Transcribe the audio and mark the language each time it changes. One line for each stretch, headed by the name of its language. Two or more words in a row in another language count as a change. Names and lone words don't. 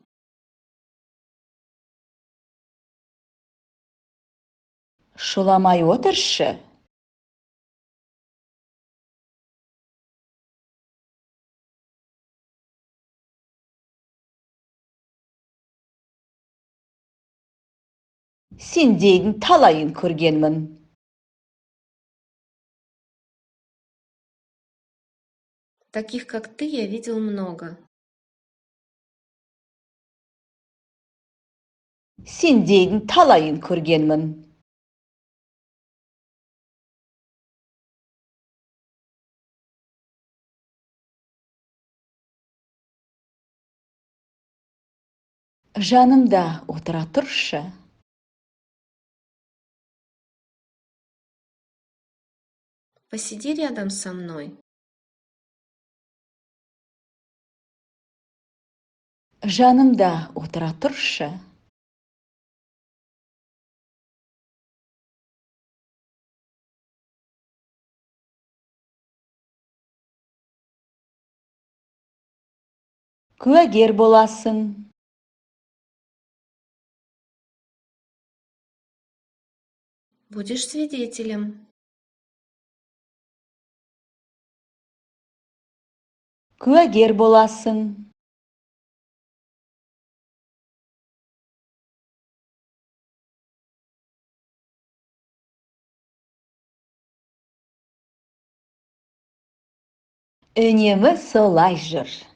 Kazakh: Шуламай отыршы. Сендейдің талайын көргенмін.
Russian: Таких, как ты, я видел много.
Kazakh: Сендейдің талайын көргенмін. Жанымда отыра тұршы.
Russian: Посиди рядом со мной.
Kazakh: Жанымда отыра тұршы. Куәгер боласың.
Russian: Будешь свидетелем.
Kazakh: Куәгер боласың. Үнемі солай жүр.